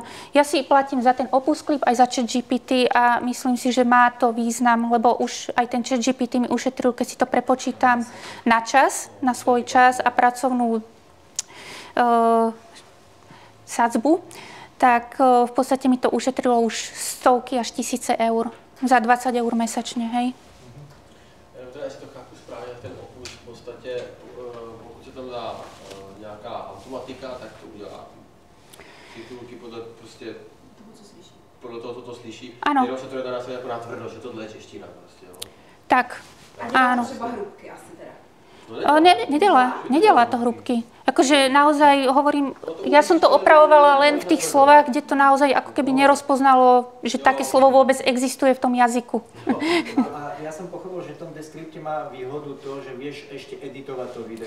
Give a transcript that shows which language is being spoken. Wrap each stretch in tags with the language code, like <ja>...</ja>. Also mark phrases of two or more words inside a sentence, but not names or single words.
<sk>Ja si platím za ten Opus Clip aj za ChatGPT a myslím si, že má to význam, lebo už aj ten ChatGPT mi ušetril, keď si to prepočítam na čas, na svoj čas a pracovnú sadzbu, tak v podstate mi to ušetrilo už stovky až tisíce eur za 20 eur mesačne, hej.</sk> <cs>Teda, jestli to chápu správně, ten Opus v podstatě, pokud se tam dá nějaká automatika, tak to udělá titulky podle prostě podle toho, co to slyší. Ano. Jenom se to nedá nastavit jako natvrdo, že tohle je čeština prostě, jo.</cs> <sk>Tak, áno.</sk> <cs>třeba hrubky asi teda. Nedela to hrubky.</cs> <sk>Akože naozaj hovorím, ja som to opravovala len v tých slovách, kde to naozaj ako keby nerozpoznalo, že také slovo vôbec existuje v tom jazyku. A ja som pochopil, že v tom deskripte má výhodu to, že vieš ešte editovať to video.</sk>